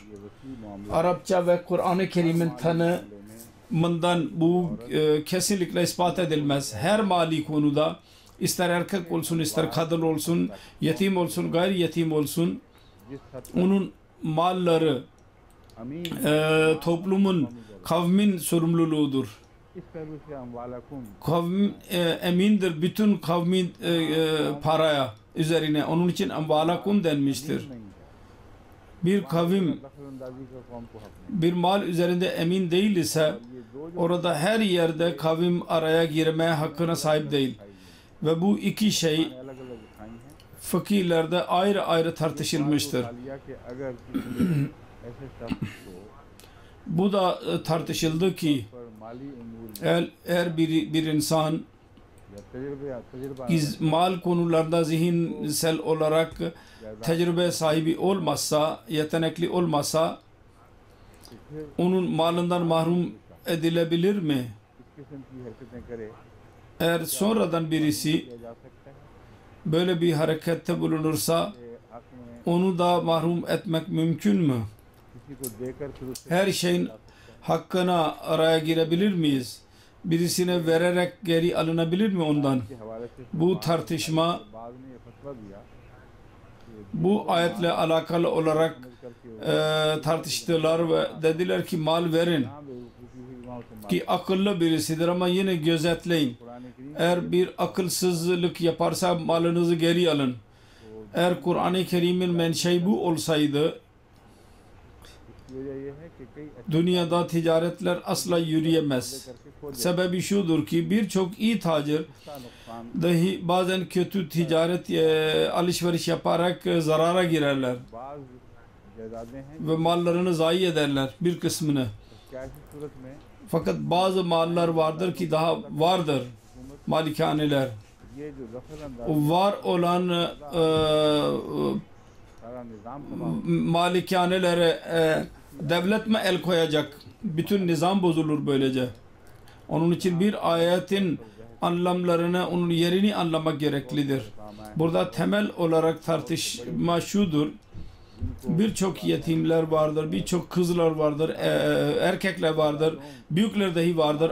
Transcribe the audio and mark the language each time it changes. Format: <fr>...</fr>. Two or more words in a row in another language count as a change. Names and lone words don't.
<tr>Arapça ve Kur'an-ı Kerim'in tanımından bu kesinlikle ispat edilmez. Her mali konuda ister erkek olsun ister kadın olsun, yetim olsun gayri yetim olsun onun malları toplumun, kavmin sorumluluğudur.</tr> <ur>اس پہلو سے اموالکم</ur> <tr>Kavm emindir bütün kavmin paraya üzerine. Onun için amvalakum denmiştir.</tr> <ur>نہیں ہے</ur> <tr>Bir kavim</tr> <ur>دخل اندازی کا قوم کو حق نہیں</ur> <tr>bir mal üzerinde emin değil ise</tr> <ur>یہ دو جو</ur> <tr>orada her yerde kavim araya girmeye hakkına sahip değil. Ve bu iki şey</tr> <ur>الگ الگ دکھائی ہیں</ur> <tr>fakirlerde ayrı ayrı tartışılmıştır.</tr> <ur>لیا کہ اگر کسی ایسے شخص کو</ur> <tr>Bu da tartışıldı ki</tr> <ur>پر مالی امور</ur> <tr>eğer bir insan</tr> <ur>یا تجربہ</ur> <tr>mal konularda zihinsel olarak tecrübe sahibi olmazsa, yetenekli olmazsa onun malından mahrum edilebilir mi?</tr> <ur>اس قسم کی حرکتیں کرے</ur> <tr>Eğer sonradan birisi</tr> <ur>کیا جا سکتا ہے</ur> <tr>böyle bir harekette bulunursa</tr> <ur>کہ حق میں</ur> <tr>onu da mahrum etmek mümkün mü?</tr> <ur>کسی کو دے کر پھر اس سے</ur> <tr>Her şeyin hakkına araya girebilir miyiz? Birisine vererek geri alınabilir mi ondan?</tr> <ur>کے حوالے سے</ur> <tr>Bu tartışma</tr> <ur>بعد میں یہ فتویٰ دیا</ur> <tr>bu ayetle alakalı olarak</tr> <ur>کر کے</ur> <tr>tartıştılar ve dediler ki mal verin</tr> <ur>یہاں بیوقوفی ہوئی وہاں اسے مار</ur> <tr>ki akıllı birisidir ama yine gözetleyin. कुरान करीम Eğer bir akılsızlık yaparsa malınızı geri alın. Eğer Kur'an-ı Kerim'in menşei bu olsaydı</tr> <ur>کی وجہ یہ ہے کہ کئی اچھے</ur> <tr>dünyada ticaretler asla yürüyemez.</tr> <ur>کر کے کھو</ur> <tr>Sebebi şudur ki birçok iyi tacir</tr> <ur>اس کا نقصان</ur> <tr>dahi bazen kötü ticaret alışveriş yaparak zarara girerler</tr> <ur>بعض جائدادیں ہیں</ur> <tr>ve mallarını zayi ederler bir kısmını.</tr> <ur>کیا ایسی صورت میں</ur> <tr>Fakat bazı mallar vardır ki daha vardır malikaneler.</tr> <ur>یہ جو دخل اندازی</ur> <tr>O var olan</tr> <ur>سارا نظام تباہ</ur> <tr>malikanelere devlet mi el koyacak? Bütün nizam bozulur böylece. Onun için bir ayetin anlamlarını, onun yerini anlamak gereklidir. Burada temel olarak tartışma şudur. Birçok yetimler vardır, birçok kızlar vardır, erkekler vardır, büyükler dahi vardır.</tr>